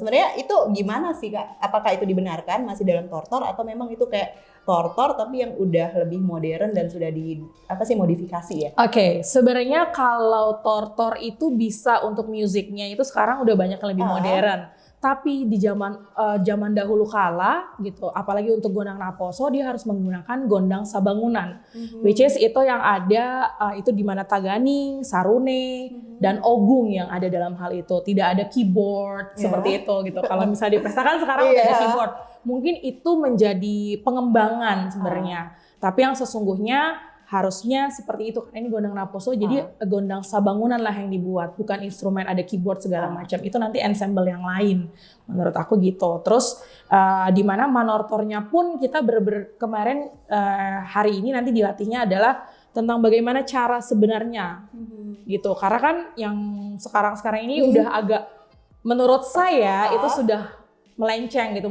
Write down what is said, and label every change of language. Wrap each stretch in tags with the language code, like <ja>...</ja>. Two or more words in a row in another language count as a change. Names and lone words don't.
<id>Sebenarnya itu gimana sih Kak? Apakah itu dibenarkan masih dalam tortor atau memang itu kayak tortor tapi yang udah lebih modern dan sudah modifikasi ya? Oke, sebenarnya kalau tortor itu bisa untuk musiknya itu sekarang udah banyak yang lebih modern. Tapi di zaman dahulu kala gitu, apalagi untuk Gondang Naposo dia harus menggunakan gondang sabangunan,</id> <en>which is</en> <id>itu yang ada itu di mana Taganing, Sarune, dan Ogung yang ada dalam hal itu. Tidak ada keyboard seperti itu gitu. Kalau misalnya di pesta kan sekarang udah ada keyboard, mungkin itu menjadi pengembangan sebenarnya. Tapi yang sesungguhnya harusnya seperti itu, karena ini Gondang Naposo, jadi gondang sabangunan lah yang dibuat, bukan instrumen ada keyboard segala macam. Itu nanti ensemble yang lain, menurut aku gitu. Terus di mana manortornya pun kita kemarin hari ini nanti dilatihnya adalah tentang bagaimana cara sebenarnya, gitu. Karena kan yang sekarang ini udah agak, menurut saya itu sudah melenceng gitu.</id>